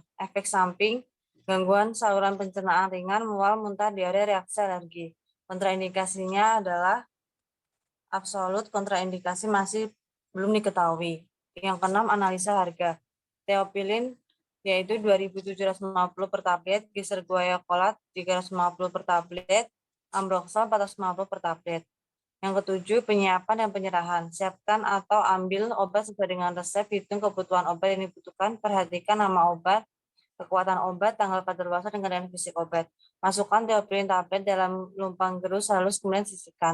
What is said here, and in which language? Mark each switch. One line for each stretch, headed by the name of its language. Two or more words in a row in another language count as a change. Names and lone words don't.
Indonesian: Efek samping, gangguan saluran pencernaan ringan, mual, muntah, diare, reaksi alergi. Kontraindikasinya adalah absolut, kontraindikasi masih belum diketahui. Yang keenam, analisa harga. Teofilin yaitu 2.750 per tablet, glyceryl guaiacolat 350 per tablet, Ambroxol 450 per tablet. Yang ketujuh, penyiapan dan penyerahan. Siapkan atau ambil obat sesuai dengan resep, hitung kebutuhan obat yang dibutuhkan, perhatikan nama obat, kekuatan obat, tanggal kadaluarsa, dan keadaan fisik obat. Masukkan teofilin tablet dalam lumpang gerus halus kemudian sisihkan.